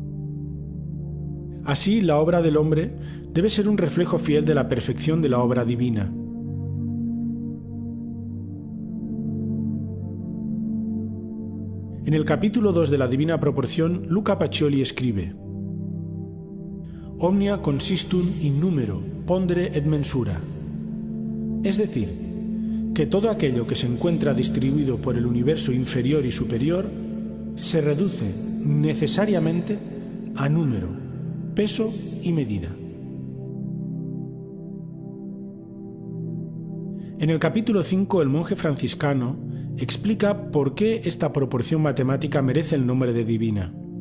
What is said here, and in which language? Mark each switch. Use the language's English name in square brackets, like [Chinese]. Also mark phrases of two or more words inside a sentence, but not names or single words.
[Spanish] Así, la obra del hombre debe ser un reflejo fiel de la perfección de la obra divina. En el capítulo 2 de la Divina Proporción, Luca Pacioli escribe: [Latin] Omnia consistum in numero, pondere et mensura. [Spanish] Es decir, que todo aquello que se encuentra distribuido por el universo inferior y superior se reduce necesariamente a número, peso y medida. En el capítulo 5, el monje franciscano explica por qué esta proporción matemática merece el nombre de divina.